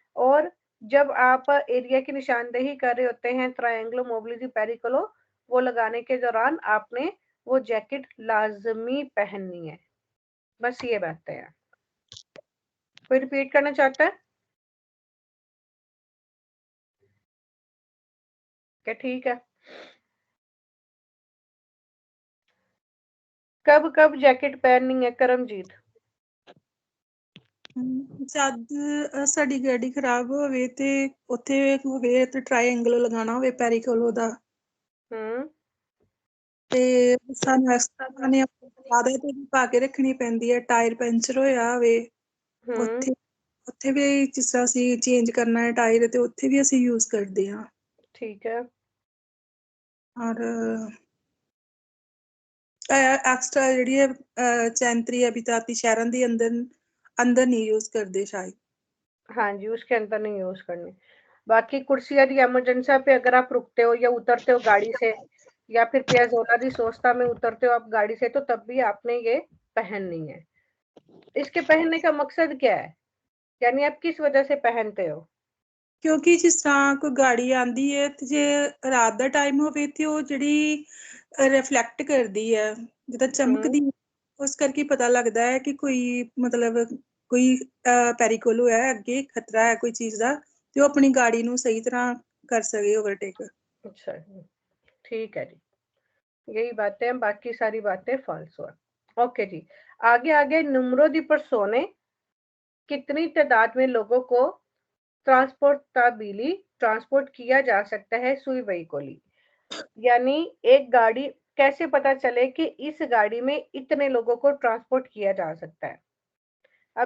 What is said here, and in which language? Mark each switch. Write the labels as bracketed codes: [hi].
[hi] और जब आप एरिया की निशानदेही कर रहे होते हैं ट्रायंगलो मोबिलिटी पेरिकोलो, वो लगाने के दौरान आपने वो जैकेट लाजमी पहननी है। बस ये बातें हैं। कोई रिपीट करना चाहता है? क्या ठीक है। कब कब जैकेट पहननी है करमजीत? [pa] ਜਦ ਸਾਡੀ ਗੱਡੀ ਖਰਾਬ ਹੋਵੇ ਤੇ ਉੱਥੇ ਹੋਵੇ ਤੇ ਟ੍ਰਾਇੰਗਲ ਲਗਾਉਣਾ ਹੋਵੇ ਪੈਰੀਕੋਲੋ ਦਾ ਹੂੰ ਤੇ ਸਾਨੂੰ ਐਕਸਟਰਾ ਨੇ ਆਦਤ ਤੇ ਵੀ ਪਾ ਕੇ ਰੱਖਣੀ ਪੈਂਦੀ ਹੈ। ਟਾਇਰ ਪੈਂਚਰ ਹੋਇਆ ਹੋਵੇ ਹੂੰ ਉੱਥੇ ਉੱਥੇ ਵੀ ਜਿਸ ਤਰ੍ਹਾਂ ਅਸੀਂ ਚੇਂਜ ਕਰਨਾ ਹੈ ਟਾਇਰ ਤੇ ਉੱਥੇ ਵੀ ਅਸੀਂ ਯੂਜ਼ ਕਰਦੇ ਹਾਂ। [hi] ठीक है। [pa] ਔਰ ਐਕਸਟਰਾ ਜਿਹੜੀ ਹੈ ਚੈਂਤਰੀ ਅਭਿਤਾਤੀ ਸ਼ਹਿਰਾਂ ਦੇ ਅੰਦਰ ਨਹੀਂ ਯੂਜ਼ ਕਰਦੇ ਸ਼ਾਇਦ। [hi] हाँ जी, उसके अंदर नहीं यूज करनी। बाकी कुर्सी यदि इमरजेंसी पे अगर आप रुकते हो या उतरते हो गाड़ी से, या फिर पियाजोला दी सोस्ता में उतरते हो आप गाड़ी से, तो तब भी आपने ये पहननी है। इसके पहनने का मकसद क्या है, यानी आप किस वजह से पहनते हो? [pa] ਕਿਉਂਕਿ ਜਿਸ ਤਰ੍ਹਾਂ ਕੋਈ ਗਾੜੀ ਆਂਦੀ ਹੈ ਤੇ ਜੇ ਰਾਤ ਦਾ ਟਾਈਮ ਹੋਵੇ ਤੇ ਉਹ ਜਿਹੜੀ ਰਿਫਲੈਕਟ ਕਰਦੀ ਹੈ ਜਿੱਦਾਂ हम्म ਚਮਕਦੀ ਉਸ ਕਰਕੇ ਪਤਾ ਲੱਗਦਾ ਹੈ ਕਿ ਕੋਈ ਮਤਲਬ ਕੋਈ ਪੈਰੀਕੋਲੋ ਹੈ ਅੱਗੇ ਖਤਰਾ ਹੈ ਕੋਈ ਚੀਜ਼ ਦਾ ਤੇ ਉਹ ਆਪਣੀ ਗਾੜੀ ਨੂੰ ਸਹੀ ਤਰ੍ਹਾਂ ਕਰ ਸਕੇ ਓਵਰਟੇਕ। [hi] अच्छा जी, ठीक है जी, यही बातें हैं, बाकी सारी बातें फालतू है। ओके जी, आगे आगे [it] नंबरों दी परसोने [hi] कितनी तादाद में लोगों को ट्रांसपोर्ट किया जा सकता है सुई वहीकोली, यानी एक गाड़ी कैसे पता चले कि इस गाड़ी में इतने लोगों को ट्रांसपोर्ट किया जा सकता है।